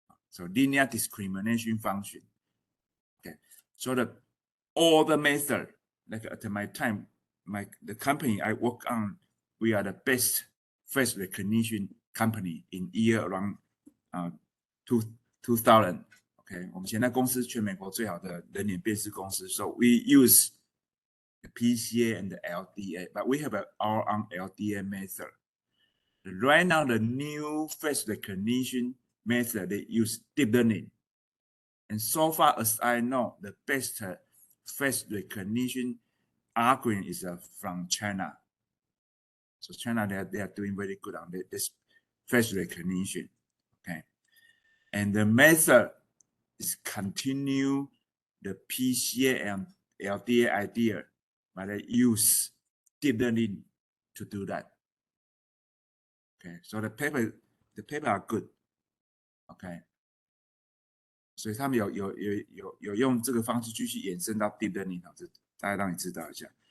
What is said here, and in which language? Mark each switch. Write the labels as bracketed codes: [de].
[en] So linear discrimination function. Okay, so all the method, like at my time, the company I work on, we are the best face recognition company in year around 2000. [zh] OK， 我们现在公司全美国最好的人脸辨识公司。 [en] So we use the PCA and the LDA, but we have our own LDA method. Right now, the new face recognition method they use deep learning, and so far as I know, the best face recognition algorithm is from China. So China, they are doing very good on this face recognition. Okay, and the method is continue the PCA and LDA idea, but they use deep learning to do that. Okay, so the paper are good. [zh] Okay, 所以他们有用这个方式继续延伸到 deep learning， 这大概让你知道一下。